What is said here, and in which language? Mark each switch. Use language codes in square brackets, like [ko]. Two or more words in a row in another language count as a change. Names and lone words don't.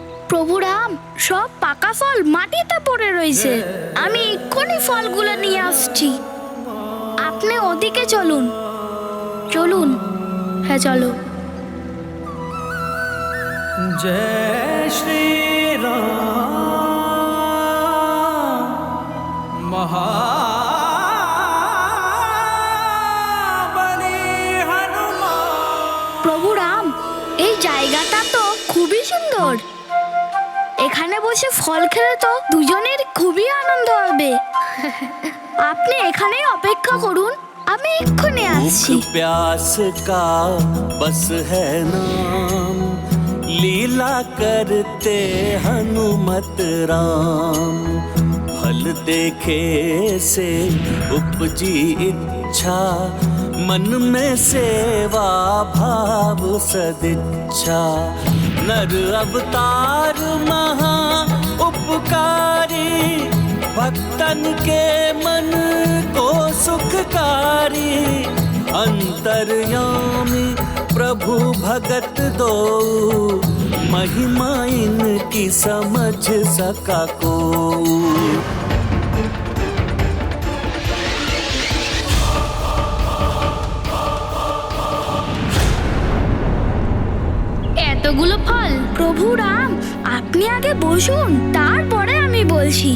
[bn] প্রভু রাম, সব পাকা ফল মাটিতে পড়ে রয়েছে। আমি এক্ষুনি ফলগুলো নিয়ে আসছি। আপনি ওদিকে চলুন। চলুন, হ্যাঁ চলো। [hi] जय श्री राम महाबली हनुमान। [bn] প্রভু রাম, এই জায়গাটা তো খুবই সুন্দর। এখানে বসে ফল খেলে তো দুজনের খুবই আনন্দ হবে। আপনি এখানেই অপেক্ষা করুন, আমি এক্ষুনি আসছি। [hi] भूख प्यास का बस है नाम, लीला करते हनुमत राम। फल देखे से उपजी इच्छा, मन में सेवा भाव सदिच्छा। नर अवतार महा उपकारी, भक्तन के मन को सुखकारी। अंतर्यामी प्रभु भगत दो, महिमा इनकी समझ सका को। [bn] এতগুলো ফল? প্রভু রাম, আপনি আগে বসুন, তারপরে আমি বলছি।